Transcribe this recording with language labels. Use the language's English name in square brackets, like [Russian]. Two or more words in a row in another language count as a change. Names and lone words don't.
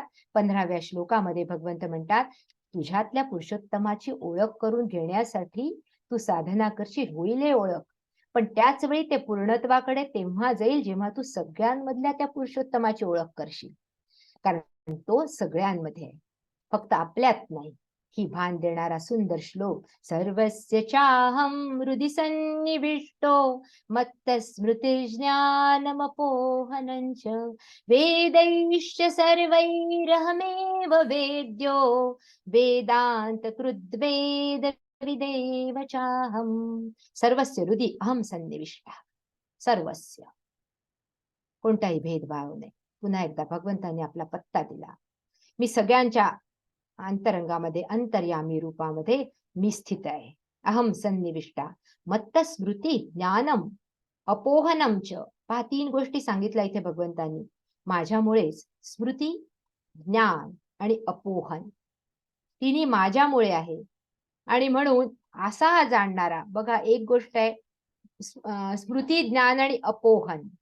[Marathi] 15व्या श्लोकामध्ये भगवंत म्हणतात तुझ्यातल्या पुरुषोत्तमाची ओळख करून घेण्यासाठी तू साधना करशील, होईल हे ओळख. पण त्याच वेळी ते पूर्णत्वाकडे तेव्हा जाईल जेव्हा तू सगळ्यांमधल्या त्या पुरुषोत्तमाची ओळख करशील. कारण तो सगळ्यांमध्ये आहे, फक्त आपल्यात नाही. ही भान देणारा सुंदर श्लोक. [Sanskrit] सर्वस्य चाहं हृदि सन्निविष्टो मत्तस्मृतिर्ज्ञानमपोहनञ्च वेदैश्च सर्वैरहमेव वेद्यो वेदांत कृद्वेद विदेव चाहं. सर्वस्य हृदि अहं सन्निविष्टः. सर्वस्य, [Marathi] कोणताही भेदभाव नाही. पुन्हा एकदा भगवंतांनी आपला पत्ता दिला. मी सगळ्यांच्या अंतरंगामध्ये अंतर्यामी रूपामध्ये मी स्थित आहे. [Sanskrit] अहम सन्निविष्टा मत्त स्मृती ज्ञानम अपोहनम च. [Marathi] पहा 3 गोष्टी सांगितल्या इथे भगवंतांनी. माझ्यामुळेच स्मृती, ज्ञान आणि अपोहन तिन्ही माझ्यामुळे आहे. आणि म्हणून असा हा जाणणारा, बघा एक गोष्ट आहे स्मृती, ज्ञान आणि अपोहन.